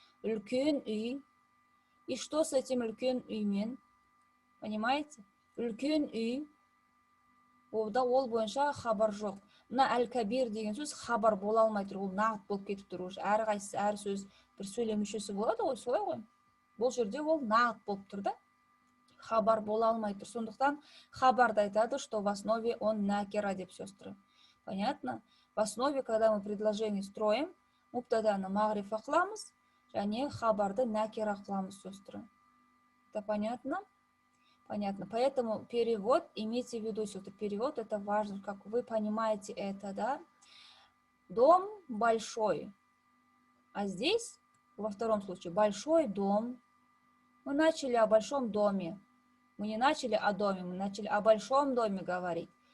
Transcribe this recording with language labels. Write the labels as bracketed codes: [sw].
[kk] Үлкен үй. [ru] И что с этим [kk] үлкен үймен? [ru] Понимаете? [kk] Үлкен үй. Ол бойынша хабар жоқ. Мына әл-кәбир деген сөз хабар бола алмай тұр. Ол нағат болып кетіп тұр. Әрқайсысы әр сөз бір сөйлем мүшесі болады ғой, солай ғой. Бұл жерде ол нағат болып тұр да. Хабар бола алмай тұр. Сондықтан хабарда айтады, [ru] что в основе он [kk] накира деп, сестры. [ru] Понятно? В основе, когда мы предложение строим, [kk] муптаданы мағрифа қыламыз, және хабарды накира қыламыз, [ru] сестры. Это понятно? Понятно. Поэтому перевод, имейте в виду, сестры, перевод это важно, как вы понимаете это, да? Дом большой. А здесь, во втором случае, большой дом. Мы начали о большом доме. Мы не начали о доме, мы начали о большом доме говорить.